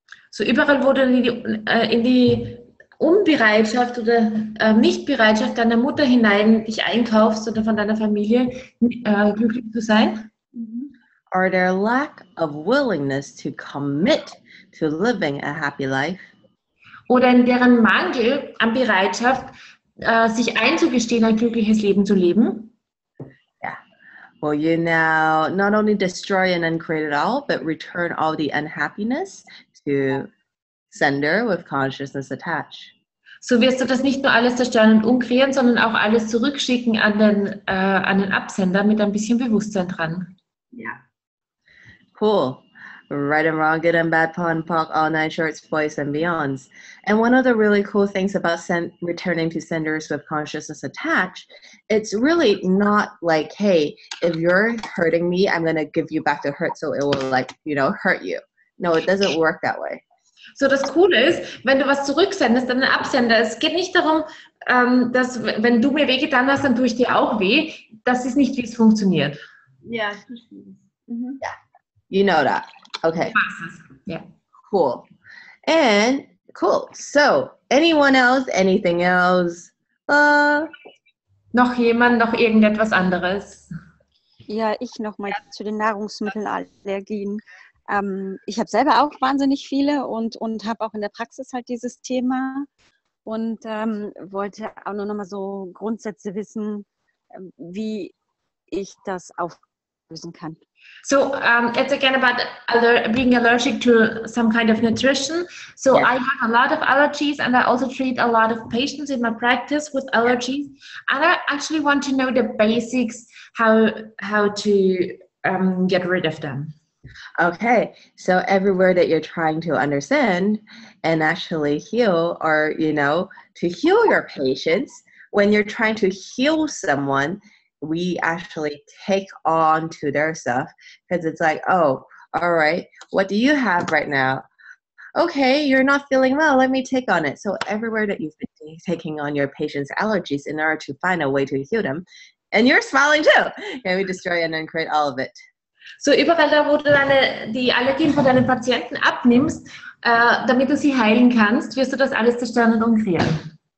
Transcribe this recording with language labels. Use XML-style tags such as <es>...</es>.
<de>So überall, wo du in die Unbereitschaft oder Nichtbereitschaft deiner Mutter hinein dich einkaufst oder von deiner Familie, glücklich zu sein.</de> <en>Or their lack of willingness to commit to living a happy life.</en> <de>Oder in deren Mangel an Bereitschaft, sich einzugestehen, ein glückliches Leben zu leben.</de> <en>Yeah. Will you now not only destroy and uncreate it all, but return all the unhappiness to sender with consciousness attached?</en> <de>So wirst du das nicht nur alles zerstören und umkreieren, sondern auch alles zurückschicken an den Absender mit ein bisschen Bewusstsein dran. Ja.</de> <en>Cool. Right and wrong, good and bad, POC and POC, all nine shorts, boys and beyonds. And one of the really cool things about returning to senders with consciousness attached, it's really not like, hey, if you're hurting me, I'm going to give you back the hurt so it will hurt you. No, it doesn't work that way.</en> <de>So, das Coole ist, wenn du was zurücksendest an den Absender, es geht nicht darum, dass wenn du mir wehgetan hast, dann tue ich dir auch weh. Das ist nicht, wie es funktioniert. Ja, ich verstehe das.</de> <en>Yeah, you know that. Okay. Yeah. Cool. And cool. So, anyone else? Anything else?</en> <de>Noch jemand, noch irgendetwas anderes? Ja, ich nochmal zu den Nahrungsmittelallergien. Ich habe selber auch wahnsinnig viele und habe auch in der Praxis halt dieses Thema und wollte auch nur nochmal so Grundsätze wissen, wie ich das auflösen kann.</de> <en>So it's again about being allergic to some kind of nutrition. So Yes. I have a lot of allergies and I also treat a lot of patients in my practice with allergies. And I actually want to know the basics, how to get rid of them. Okay. So everywhere that you're trying to understand and actually heal or, to heal your patients, when you're trying to heal someone, we actually take on to their stuff because it's like, oh, all right, what do you have right now? Okay, you're not feeling well, let me take on it. So everywhere that you've been taking on your patient's allergies in order to find a way to heal them, and you're smiling too, and we destroy and then create all of it.</en> <de>So überall da, wo du die Allergien von deinen Patienten abnimmst, damit du sie heilen kannst, wirst du das alles zerstören und umkreieren.</de>